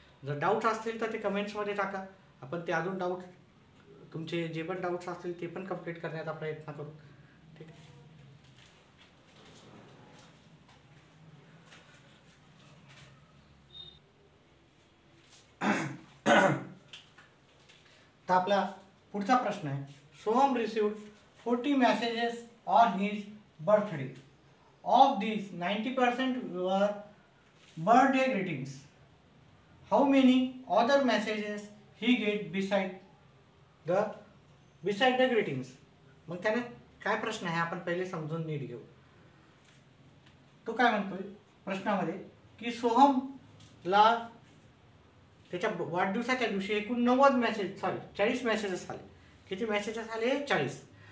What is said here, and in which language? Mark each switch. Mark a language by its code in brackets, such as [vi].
[mr] जर डाऊट्स असतील तर ते कमेंट्समध्ये टाका. आपण ते अजून डाऊट तुमचे जे पण डाऊट्स असतील ते पण कंप्लीट करण्याचा प्रयत्न करू. ठीक आहे. तर आपला पुढचा प्रश्न आहे. [en] Soham received 40 messages on his birthday. Of these 90% were birthday greetings. How many other messages he get beside the greetings? [mr] मग त्याने काय प्रश्न आहे आपण पहिले समजून नीट घेऊ. तो काय म्हणतोय प्रश्नामध्ये की सोहमला त्याच्या वाढदिवसाच्या दिवशी एकूण 40 मेसेजेस आले. किती मेसेजेस आले? 40.